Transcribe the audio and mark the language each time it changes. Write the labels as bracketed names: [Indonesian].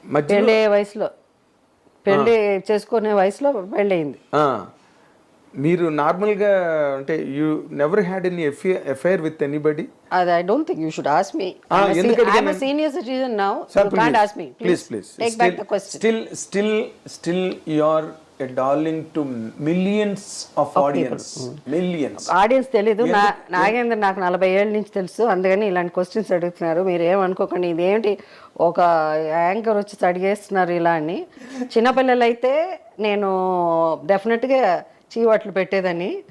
[Telugu] పెళ్ళి వయసులో, పెళ్ళి చేసుకునే వయసులో పెళ్ళయింది. మీరు నార్మల్గా అంటే [English] You never had any affair with anybody? [Telugu] అది [English] I don't think you should ask me. I'm a senior citizen now, you can't ask me. Please take back the question. Still you are a darling to millions of audience. Millions. [Telugu] Audience తెలీదు. నాగేంద్ర నాకు 40 ఏళ్ళ నుంచి తెలుసు, అందుకని ఇలాంటి questions అడుగుతున్నారు. మీరు ఏమనుకోకండి, ఇదేంటి ఒక యాంకర్ వచ్చి అడిగేస్తున్నారు ఇలా అని. చిన్నపిల్లలు అయితే నేను డెఫినెట్గా చీవాట్లు పెట్టేదని.